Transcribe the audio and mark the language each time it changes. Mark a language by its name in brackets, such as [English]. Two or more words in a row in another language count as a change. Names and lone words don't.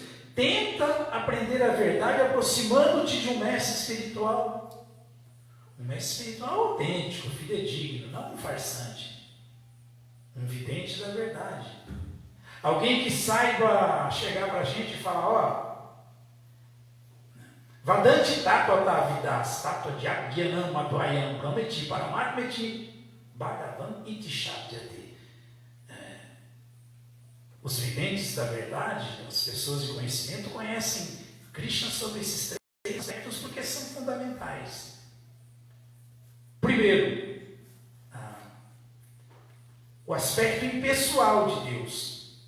[Portuguese] Tenta aprender a verdade aproximando-te de um mestre espiritual. Um mestre espiritual autêntico, fidedigno, não um farsante. Um vidente da verdade. Alguém que saiba chegar para a gente e falar, ó, [Sanskrit] वदन्ति तत्त्व विदस् तत्त्वं ज्ञानम् अद्वयम् ब्रह्मेति परमात्मेति भगवान् इति शब्द्यते. [Portuguese] Os videntes da verdade, as pessoas de conhecimento, conhecem Krishna sobre esses três aspectos porque são fundamentais. Primeiro, o aspecto impessoal de Deus.